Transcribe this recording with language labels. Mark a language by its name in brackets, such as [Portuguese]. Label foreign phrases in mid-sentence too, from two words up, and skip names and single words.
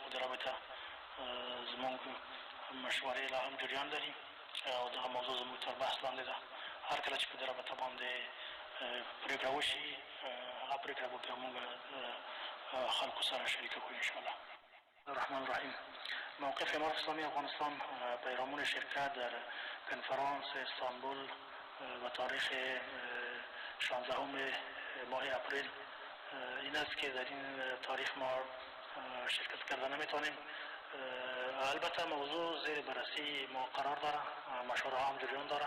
[Pashto] په دې رابطه زموږ مشورې لا هم جریان لري او دغه موضوع زموږ تر بحث لاندې ده. هر کله چې په دې رابطه باندې پرېکړه وشي هغه پرېکړه به بیا موږ خلکو سره شریکه کړو انشاءالله. [Arabic] الرحمن الرحیم. [Persian] موقف امارت اسلامی افغانستان پیرامون شرکت در کنفرانس استانبول و تاریخ 16 ماه اپریل این است که در این تاریخ ما شرکت کرده نمیتونیم. البته موضوع زیر بررسی ما قرار داره، مشوره ها هم جریان داره.